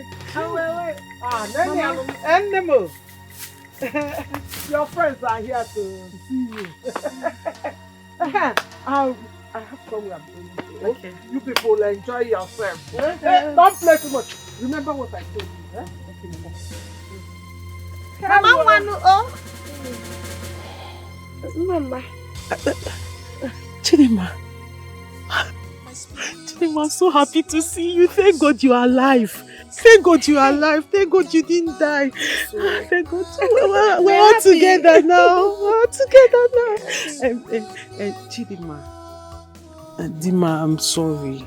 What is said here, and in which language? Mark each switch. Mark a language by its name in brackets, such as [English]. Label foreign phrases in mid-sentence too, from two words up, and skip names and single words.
[English] Nemo. Your friends are here to see you. I have somewhere I'm going to go. Okay. You people enjoy yourself. Hey, don't play too much. Remember what I told you. Okay, Mama Wanu, oh. Mama. Chidinma. Chidinma, I'm so happy to see you. Thank God you are alive. Thank God you are alive. Thank God you didn't die. Thank God. We're all together now. We're all together now. Chidima. Dima, I'm sorry.